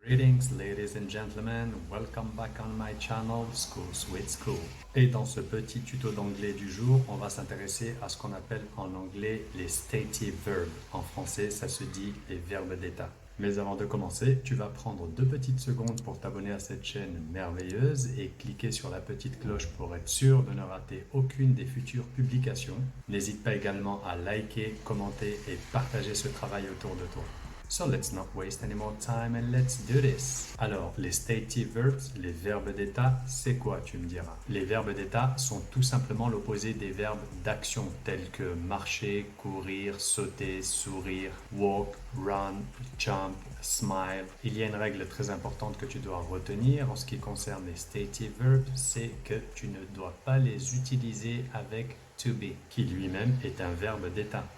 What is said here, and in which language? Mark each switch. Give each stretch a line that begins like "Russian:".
English: Greetings ladies and gentlemen, welcome back on my channel School Sweet School.
French: Et dans ce petit tuto d'anglais du jour, on va s'intéresser à ce qu'on appelle en anglais les stative verbs. En français, ça se dit les verbes d'état. Mais avant de commencer, tu vas prendre 2 petites secondes pour t'abonner à cette chaîne merveilleuse et cliquer sur la petite cloche pour être sûr de ne rater aucune des futures publications. N'hésite pas également à liker, commenter et partager ce travail autour de toi.
English: So let's not waste any more time and let's do this.
French: Alors, les stative verbs, les verbes d'état, c'est quoi, tu me diras? Les verbes d'état sont tout simplement l'opposé des verbes d'action tels que marcher, courir, sauter, sourire,
English: walk, run, jump, smile.
French: Il y a une règle très importante que tu dois retenir en ce qui concerne les stative verbs, c'est que tu ne dois pas les utiliser avec to be, qui lui-même est un verbe d'état.